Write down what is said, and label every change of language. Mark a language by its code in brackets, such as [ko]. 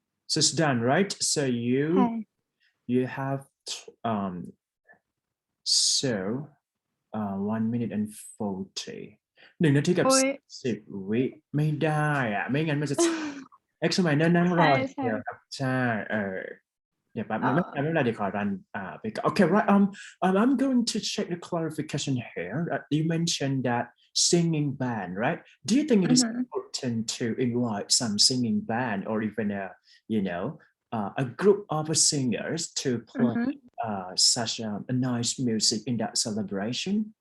[en] So it's done, right? So you Hi. you have um so 1 minute and 40 [th] 1 นาทีกับ โอ้ย 10 วิไม่ได้อะไม่งั้นมันจะ examiner นั่งรออย่างเดียว ใช่ ครับใช่เดี๋ยวแป๊บนึงไม่เป็น เออ ไรเดี๋ยวขอรันไปก่อน [en] Okay, right. I'm going to check the clarification here. You mentioned that singing band, right? Do you think it is important to invite some singing band or even a group of singers to play such a nice music in that celebration?